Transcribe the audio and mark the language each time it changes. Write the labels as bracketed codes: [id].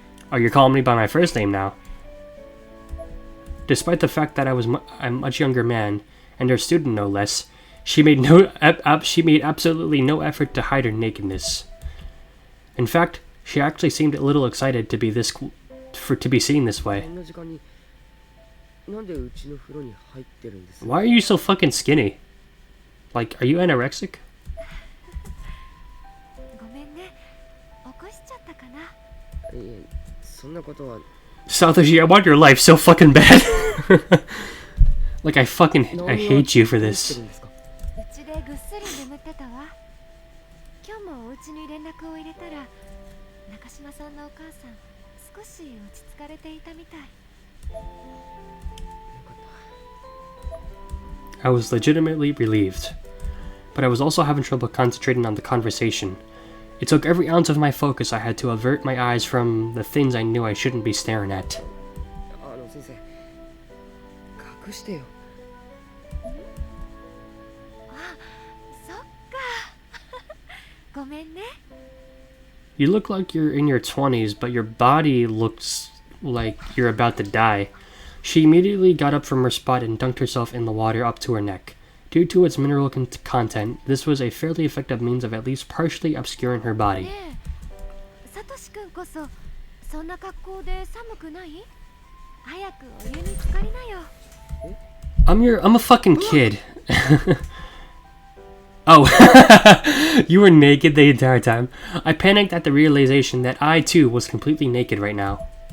[en] Oh, you're calling me by my first name now. Despite the fact that I was a much younger man, and her student no less, she made absolutely no effort to hide her nakedness. In fact, she actually seemed a little excited to be seen this way. [ja] こんな時間になんでうちの風呂に入ってるんです [en] Why are you so fucking skinny? Like, are you anorexic? [ja] ごめんね起こしちゃったかないえそんなことは [en] Satoshi, I want your life so fucking bad. Like, I hate you for [ja] 何を [en] this. [ja] してるんですかうちでぐっすり眠ってたわ今日もお家に連絡を入れたら中島さんのお母さん少し落ち着かれていたみたい [en] I was legitimately relieved, but I was also having trouble concentrating on the conversation. It took every ounce of my focus I had to avert my eyes from the things I knew I shouldn't be staring at. [ja] 先生隠してよそっかごめんね [en] You look like you're in your 20s, but your body looks like you're about to die. She immediately got up from her spot and dunked herself in the water up to her neck. Due to its mineral content, this was a fairly effective means of at least partially obscuring her body. [ja] ねえサトシ君こそそんな格好で寒くない早くお湯に浸かりなよ [en] I'm a fucking kid. Oh, you were naked the entire time. I panicked at the realization that I too was completely naked right now.